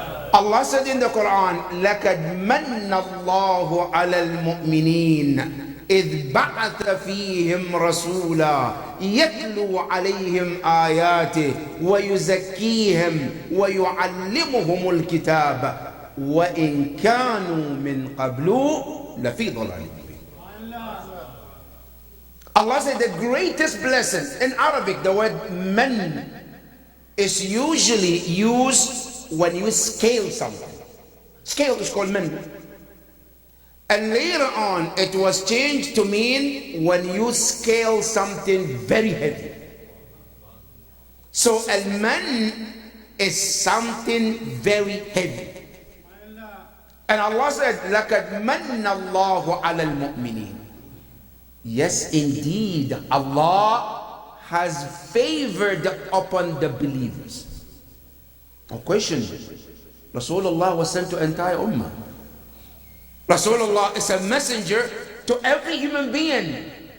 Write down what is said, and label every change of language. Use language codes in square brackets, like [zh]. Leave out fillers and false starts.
[en] Allah said in the Quran, [ar] لَقَدْ مَنَّ اللَّهُ عَلَى الْمُؤْمِنِينَ إِذْ بَعَثَ فِيهِمْ رَسُولًا يَتْلُو عَلَيْهِمْ آيَاتِهِ وَيُزَكِّيهِمْ وَيُعَلِّمُهُمُ الْكِتَابَ وَإِنْ كَانُوا مِنْ قَبْلُ لَفِي ضَلَالٍ مُبِينٍ. [en] Allah said the greatest blessing, in Arabic the word man is usually used when you scale something. Scale is called man. And later on it was changed to mean when you scale something very heavy. So al-man is something very heavy. And Allah said, [ar] لَقَدْ مَنَّ اللَّهُ عَلَى الْمُؤْمِنِينَ. [en] Yes, indeed, Allah has favored upon the believers. A question. Rasulullah was sent to entire ummah. Rasulullah is a messenger to every human being.